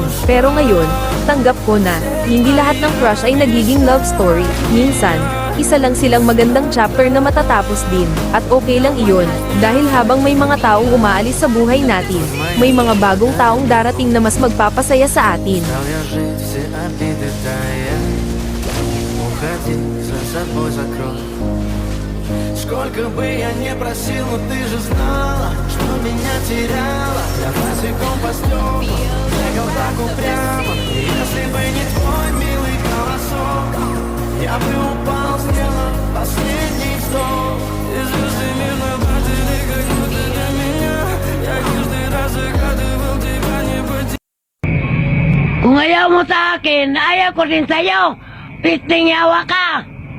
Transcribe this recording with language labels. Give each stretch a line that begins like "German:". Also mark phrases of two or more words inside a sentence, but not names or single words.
Filipino: Pero ngayon, tanggap ko na, hindi lahat ng crush ay nagiging
English: love story.
Filipino: Minsan, isa lang silang magandang chapter na matatapos din, at okay lang iyon, dahil habang may mga taong umaalis sa buhay natin, may mga bagong taong darating na mas magpapasaya sa atin.
Russian: Сколько бы я не просил, но ты же знала, что меня теряла. Я босиком по стеклам бегал так упрямо. Если бы не твой милый голосок, я бы упал, сделал последний вздох. И звезды мирно падали, как будто для меня. Я каждый раз загадывал тебя не потерять.
Filipino: Kung ayaw mo sa akin, ayaw ko din sa'yo.
Cebuano: Pisting yawa ka!